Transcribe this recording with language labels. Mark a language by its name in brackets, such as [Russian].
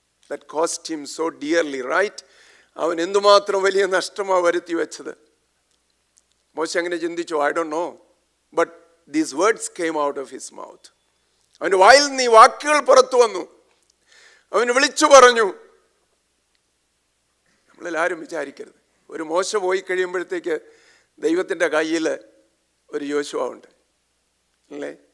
[English] That cost him so dearly, right? [Malayalam] അവൻ എന്തുമാത്രം വലിയ നഷ്ടമാണ് വരുത്തി വെച്ചത്. മോശ അങ്ങനെ ചിന്തിച്ചു? [English] I don't know. But these words came out of his mouth. [Malayalam] അവൻ്റെ വായിൽ നിന്ന് ഈ വാക്കുകൾ പുറത്തു വന്നു. അവൻ വിളിച്ചു പറഞ്ഞു. നമ്മളെല്ലാവരും വിചാരിക്കരുത്, ഒരു മോശ പോയി കഴിയുമ്പോഴത്തേക്ക് ദൈവത്തിൻ്റെ കയ്യിൽ ഒരു യോശുവ ഉണ്ട്, അല്ലേ?